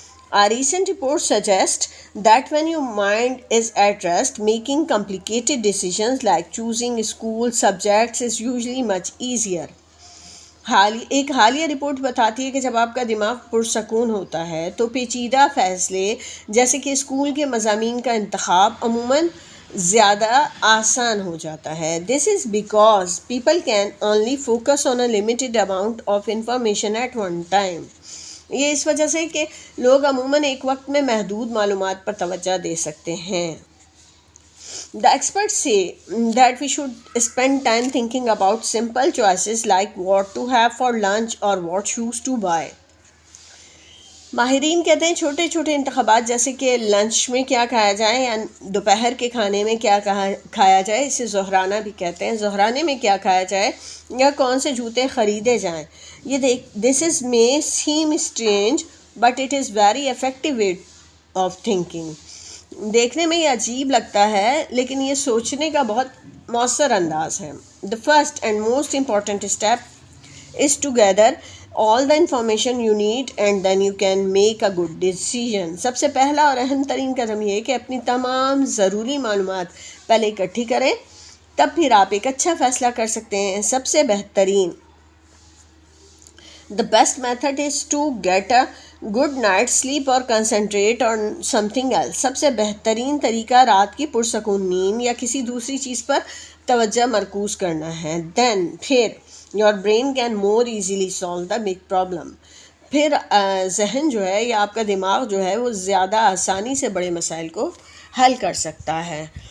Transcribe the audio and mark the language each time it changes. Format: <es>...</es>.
<en>A recent report suggests that when your mind is at rest, making complicated decisions like choosing school subjects is usually much easier.</en> <ur>ایک حالیہ report بتاتی ہے کہ جب آپ کا دماغ پرسکون ہوتا ہے تو پیچیدہ فیصلے جیسے کہ اسکول کے مضامین کا انتخاب عموماً زیادہ آسان ہو جاتا ہے.</ur> <en>This is because people can only focus on a limited amount of information at one time.</en> <ur>یہ اس وجہ سے کہ لوگ عموماً ایک وقت میں محدود معلومات پر توجہ دے سکتے ہیں.</ur> <en>The experts say that we should spend time thinking about simple choices like what to have for lunch or what shoes to buy.</en> <ur>ماہرین کہتے ہیں چھوٹے چھوٹے انتخابات جیسے کہ لنچ میں کیا کھایا جائے یا دوپہر کے کھانے میں کیا کھایا جائے، اسے ظہرانہ بھی کہتے ہیں، ظہرانے میں کیا کھایا جائے یا کون سے جوتے خریدے جائیں.</ur> <en>this is may seem strange but it is very effective way of thinking.</en> <ur>دیکھنے میں یہ عجیب لگتا ہے لیکن یہ سوچنے کا بہت مؤثر انداز ہے.</ur> <en>The first and most important step is to gather all the information you need and then you can make a good decision.</en> <ur>سب سے پہلا اور اہم ترین قدم یہ ہے کہ اپنی تمام ضروری معلومات پہلے اکٹھی کریں، تب پھر آپ ایک اچھا فیصلہ کر سکتے ہیں. سب سے بہترین</ur> <en>The best method is to get a good night's sleep or concentrate on something else.</en> <ur>سب سے بہترین طریقہ رات کی پرسکون نیند یا کسی دوسری چیز پر توجہ مرکوز کرنا ہے.</ur> <en>Then</en> <ur>پھر</ur> <en>your brain can more easily solve the big problem.</en> <ur>پھر ذہن جو ہے یا آپ کا دماغ جو ہے وہ زیادہ آسانی سے بڑے مسائل کو حل کر سکتا ہے.</ur>